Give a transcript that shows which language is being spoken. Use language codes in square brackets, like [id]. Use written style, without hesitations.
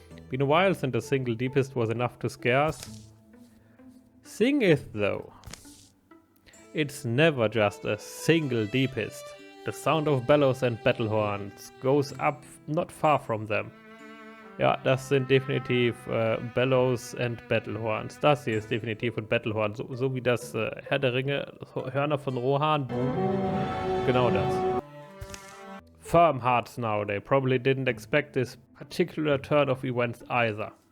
[en] Been a while since a single Deepist was enough to scare us. Thing is though, it's never just a single Deepist. The sound of bellows and battle horns goes up not far from them. [de] Ja, das sind definitiv Bellows and Battlehorns. Das hier ist definitiv ein Battlehorn. So wie das Herr der Ringe, Hörner von Rohan. Genau das. [en] Firm hearts now. They probably didn't expect this particular turn of events either.